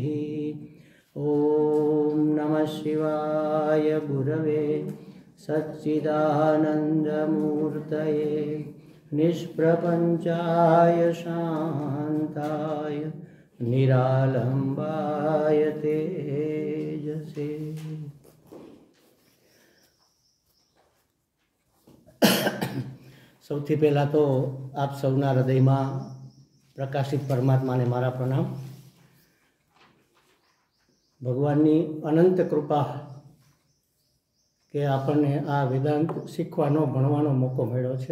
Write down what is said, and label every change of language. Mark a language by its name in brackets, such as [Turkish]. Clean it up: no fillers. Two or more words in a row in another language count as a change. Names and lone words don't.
[Sanskrit] ॐ नमः शिवाय गुरवे सच्चिदानन्दमूर्तये निष्प्रपञ्चाय शान्ताय निरालम्बाय तेजसे। [Gujarati] સૌથી પહેલાં તો આપ સૌના હૃદયમાં પ્રકાશિત પરમાત્માને મારા પ્રણામ। ભગવાનની અનંત કૃપા કે આપણને આ વેદાંત શીખવાનો ભણવાનો મોકો મળ્યો છે।